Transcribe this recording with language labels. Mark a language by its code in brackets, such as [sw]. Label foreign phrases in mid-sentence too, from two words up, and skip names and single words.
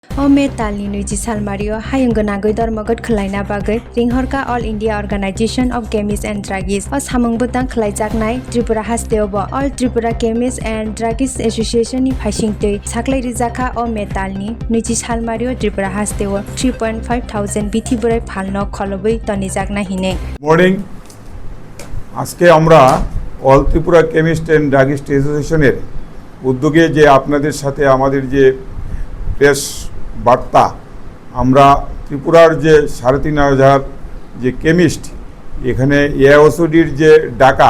[trp] Ome talni nuji salmario hayunggonagoi dormogot khelaina bagoi ringhorka All India Organization of Chemists and Druggists o samungbutang khelaijaknai Tripura hasteobo All Tripura Chemists and Druggists Association ni phaisingtui saklai rijaka o metalni nuji salmario Tripura hasteo 3,500 bithi burai phalno kholoboi tonijakna hine [bn] মর্নিং আজকে আমরা অল ত্রিপুরা কেমিস্ট অ্যান্ড ড্রাগিস্ট অ্যাসোসিয়েশনের উদ্যোগে যে আপনাদের সাথে আমাদের যে প্রেস বার্তা আমরা ত্রিপুরার যে 3,500 যে কেমিস্ট এখানে এআইওসিডির যে ডাকা